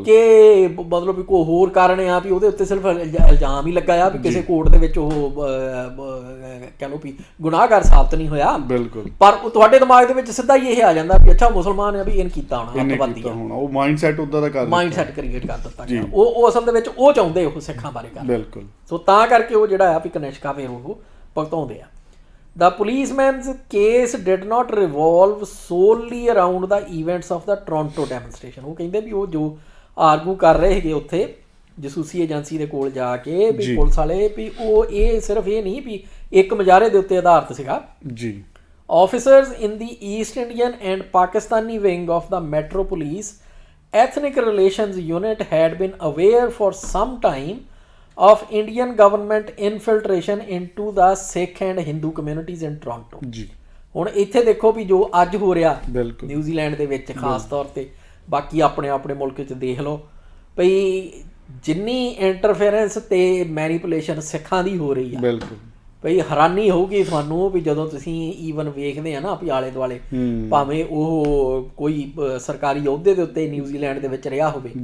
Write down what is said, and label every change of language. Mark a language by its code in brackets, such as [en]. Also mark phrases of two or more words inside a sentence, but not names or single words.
[pa] ਕਿ ਮਤਲਬ ਵੀ ਕੋਈ ਹੋਰ ਕਾਰਨ ਆ ਵੀ ਉਹਦੇ ਉੱਤੇ ਸਿਰਫ ਇਲਜ਼ਾਮ ਹੀ ਲੱਗਾ ਆ ਵੀ ਕਿਸੇ ਕੋਰਟ ਦੇ ਵਿੱਚ ਉਹ ਕਹਿ ਲਓ ਵੀ ਗੁਨਾਹਗਾਰ ਸਾਬਤ ਨਹੀਂ ਹੋਇਆ। ਬਿਲਕੁਲ, ਪਰ ਉਹ ਤੁਹਾਡੇ ਦਿਮਾਗ ਦੇ ਵਿੱਚ ਸਿੱਧਾ ਹੀ ਇਹ ਆ ਜਾਂਦਾ ਵੀ ਅੱਛਾ ਮੁਸਲਮਾਨ ਆ ਵੀ ਇਹਨ ਕੀਤਾ ਹੋਣਾ, ਅੱਤਵਾਦੀ ਆ। ਉਹ [en] mind set [pa] ਉਦਾਂ ਦਾ ਕਰ [en] mind set [pa] ਕ੍ਰੀਏਟ ਕਰ ਦਿੱਤਾ ਗਿਆ। ਉਹ ਅਸਲ ਦੇ ਵਿੱਚ ਉਹ ਚਾਹੁੰਦੇ ਉਹ ਸਿੱਖਾਂ ਬਾਰੇ ਕਰ। ਬਿਲਕੁਲ। ਸੋ ਤਾਂ ਕਰਕੇ ਉਹ ਜਿਹੜਾ ਆ ਵੀ ਕਨਿਸ਼ਕਾ ਫਿਰ ਉਹ ਭੁਗਤਾਉਂਦੇ ਆ। [en] The policeman's case did not revolve solely around the events of the Toronto demonstration। [pa] ਉਹ ਕਹਿੰਦੇ ਵੀ ਉਹ ਜੋ ਆਰਗੂ ਕਰ ਰਹੇ ਹੈਗੇ ਉੱਥੇ ਜਸੂਸੀ ਏਜੰਸੀ ਦੇ ਕੋਲ ਜਾ ਕੇ ਵੀ ਪੁਲਿਸ ਵਾਲੇ ਵੀ ਉਹ ਇਹ ਸਿਰਫ ਇਹ ਨਹੀਂ ਵੀ ਇੱਕ ਮੁਜ਼ਾਹਰੇ ਦੇ ਉੱਤੇ ਆਧਾਰਿਤ ਸੀਗਾ ਜੀ। [en] Officers in the East Indian and Pakistani wing of the Metro Police Ethnic Relations Unit had been aware for some time of Indian government infiltration into the Sikh and Hindu communities in Toronto। [pa] ਜੀ। ਹੁਣ ਇੱਥੇ ਦੇਖੋ ਵੀ ਜੋ ਅੱਜ ਹੋ ਰਿਹਾ ਬਿਲਕੁਲ ਨਿਊਜ਼ੀਲੈਂਡ ਦੇ ਵਿੱਚ ਖਾਸ ਤੌਰ ਤੇ, ਬਾਕੀ ਆਪਣੇ ਆਪਣੇ ਮੁਲਕ 'ਚ ਦੇਖ ਲਓ ਭਈ ਜਿੰਨੀ ਇੰਟਰਫੇਰੈਂਸ ਤੇ ਮੈਨੀਪੂਲੇਸ਼ਨ ਸਿੱਖਾਂ ਦੀ ਹੋ ਰਹੀ ਆ, ਬਿਲਕੁਲ ਭਈ ਹੈਰਾਨੀ ਹੋਊਗੀ ਤੁਹਾਨੂੰ ਵੀ ਜਦੋਂ ਤੁਸੀਂ ਈਵਨ ਵੇਖਦੇ ਆ ਨਾ ਵੀ ਆਲੇ ਦੁਆਲੇ ਭਾਵੇਂ ਉਹ ਕੋਈ ਸਰਕਾਰੀ ਅਹੁਦੇ ਦੇ ਉੱਤੇ ਨਿਊਜ਼ੀਲੈਂਡ ਦੇ ਵਿੱਚ ਰਿਹਾ ਹੋਵੇ